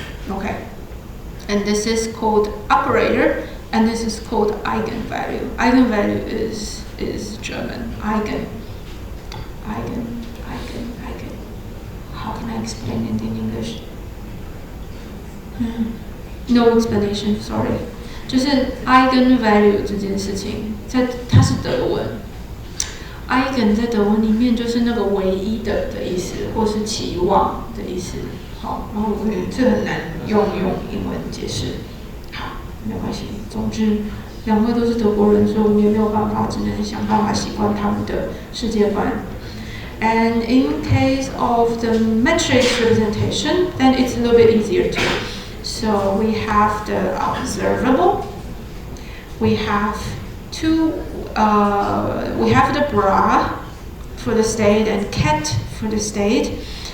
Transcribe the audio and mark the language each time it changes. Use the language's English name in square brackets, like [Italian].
[English] Okay, and this is called operator, and this is called eigenvalue. Eigenvalue is German. Eigen. How can I explain it in English? No explanation. Sorry. [Chinese] 就是 eigenvalue 这件事情，它是德文。 eigen 在德文里面就是那个唯一的意思，或是期望的意思。好，然后这很难用英文解释。好，没关系。总之，两个都是德国人，所以我们也没有办法，只能想办法习惯他们的世界观。 [English] And in case of the matrix representation, then it's a little bit easier too. So we have the observable. We have we have the bra for the state and ket for the state.